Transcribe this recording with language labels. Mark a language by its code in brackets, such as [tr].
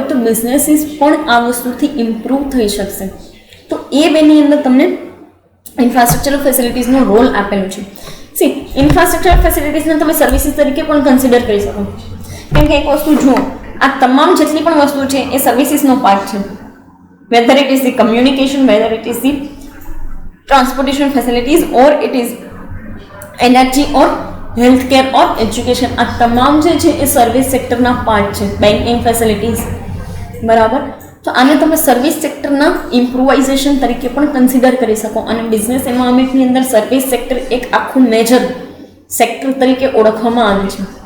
[gu] તો બિઝનેસીસ પણ આ વસ્તુથી ઇમ્પ્રૂવ થઈ શકશે. તો એ બેની અંદર તમને ઇન્ફ્રાસ્ટ્રક્ચરલ ફેસિલિટીઝનો રોલ આપેલો છે. સી ઇન્ફ્રાસ્ટ્રક્ચરલ ફેસિલિટીઝને તમે સર્વિસીસ તરીકે પણ કન્સિડર કરી શકો. કેમ કે એક વસ્તુ જુઓ આ તમામ જેટલી પણ વસ્તુ છે એ સર્વિસીસનો પાર્ટ છે. [en] whether it is the communication, whether it is the transportation facilities or it is energy or healthcare or education. [gu] આ તમામ જે છે એ સર્વિસ સેક્ટરના પાર્ટ છે. Banking facilities. બરાબર. તો આને તમે સર્વિસ સેક્ટરના ઇમ્પ્રુવાઇઝેશન તરીકે પણ કન્સિડર કરી શકો અને બિઝનેસ એન્વાયરમેન્ટની અંદર સર્વિસ સેક્ટર એક આખું મેજર સેક્ટર તરીકે ઓળખવામાં આવે છે.